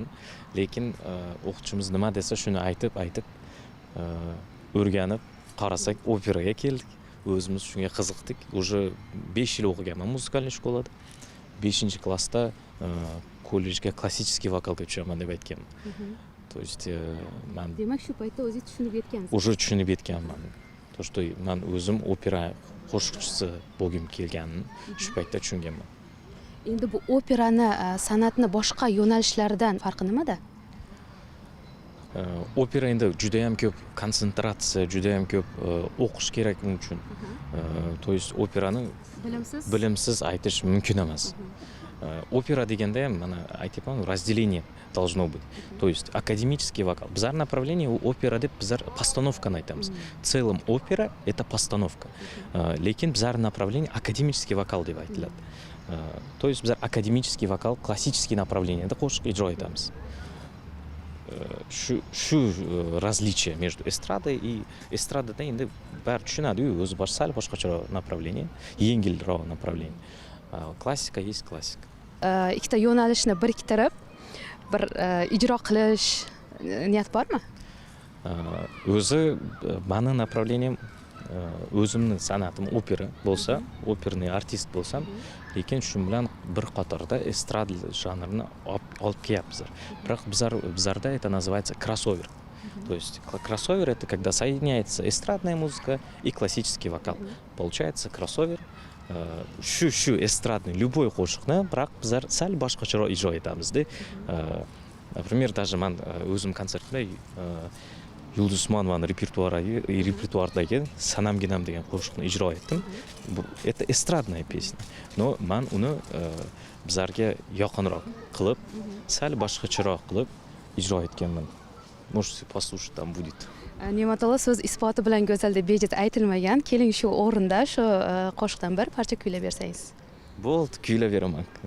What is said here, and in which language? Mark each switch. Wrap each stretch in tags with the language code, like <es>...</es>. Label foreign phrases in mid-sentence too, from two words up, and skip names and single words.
<uz>Lekin o'qituvchimiz nima desa shuni aytib o'rganib qarasak operaga keldik. O'zimiz shunga qiziqdik. Уже 5 yil o'qiganman</uz> <ru>музыкальный школада.</ru> <uz>5-klassda kollejga klassический vokalga tushaman deb aytganman.</uz> <ru>То есть men</ru> <uz>Demak, shu paytda o'zingiz tushunib yetgansiz. Уже tushunib yetganman.</uz> <ru>То что</ru> <uz>men o'zim opera qo'shiqchisi bo'lgim kelganini shu paytda tushunganman. Endi bu operani san'atni boshqa yo'nalishlaridan farqi nimada? Opera endi juda ham ko'p konsentratsiya, juda ham ko'p o'qish kerak uning uchun.</uz> <ru>То есть</ru> <uz>operani bilimsiz aytish mumkin emas. Opera deganda ham mana aytyapman,</uz> <ru>разделение должно быть. То есть академический вокал.</ru> <uz>Bizlar направление u opera deb bizlar постановканы aytamiz.</uz> <ru>В целом opera это постановка.</ru> <uz>Lekin bizlar направление</uz> <ru>академический вокал</ru> <uz>deb aytiladi.</uz> <ru>То есть</ru> <uz>bizlar</uz> <ru>академический вокал, классический направлениеda</ru> <uz>qo'shiq ijro etamiz. Shu</uz> <ru>различие между эстрадой и эстрадада</ru> <uz>endi bar tushunadi-yu, o'zi sal boshqacharoq направление, yengilroq направление. Klassika есть klassika. Ikkita yo'nalishni biriktirib bir ijro qilish niyat bormi? O'zi meni направлением o'zimni san'atim opera bo'lsa,</uz> <ru>оперный артист</ru> <uz>bo'lsam, lekin shu bilan bir qatorda estrada janrini olib kelyapmiz. Biroq bizlarda</uz> <ru>это называется кроссовер. То есть кроссовер это когда соединяется эстрадная музыка и классический вокал. Получается кроссовер.</ru> <uz>Shu estradni любой qo'shiqni biroq bizlar sal boshqacharoq ijro etamiz-da.</uz> <ru>Например, даже</ru> <uz>men o'zim konsertimda Yulduz Usmonovaning repertuaridagi Sanamginam degan qo'shiqni ijro etdim.</uz> <ru>Bu это эстрадная песня.</ru> <uz>Но men uni bizlarga yaqinroq qilib, sal boshqacharoq qilib ijro etganman.</uz> <ru>Можете послушать, там будет.</ru> <uz>Ne'matilla so'z isboti bilan go'zal deb bejiz aytilmagan. Keling shu o'rinda shu qo'shiqdan bir parcha kuylab bersangiz. Bo'ldi, kuylaveraman.</uz>